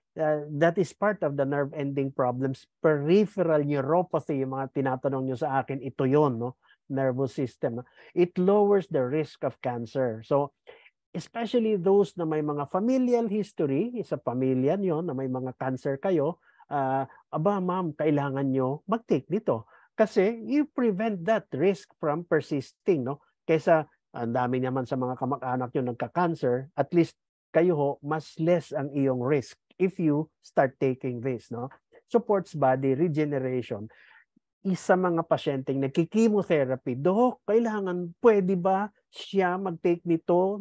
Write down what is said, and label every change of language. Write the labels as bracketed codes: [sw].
[en] That is part of the nerve ending problems. [tl] Peripheral neuropathy, yung mga tinatanong nyo sa akin, ito yon, no? [en] Nervous system. No? It lowers the risk of cancer. So, especially those [tl] na may mga familial history, sa pamilya nyo na may mga cancer kayo, aba ma'am, kailangan nyo mag-take nito. Kasi [en] you prevent that risk from persisting. No? [tl] Kaysa ang dami naman sa mga kamag-anak nyo nagka-cancer, at least kayo ho, mas less ang iyong risk [en] if you start taking this. [tl] No? [en] Supports body regeneration. [tl] Isa mga pasyenteng nagki-chemotherapy, Dok, kailangan, pwede ba siya mag-take nito?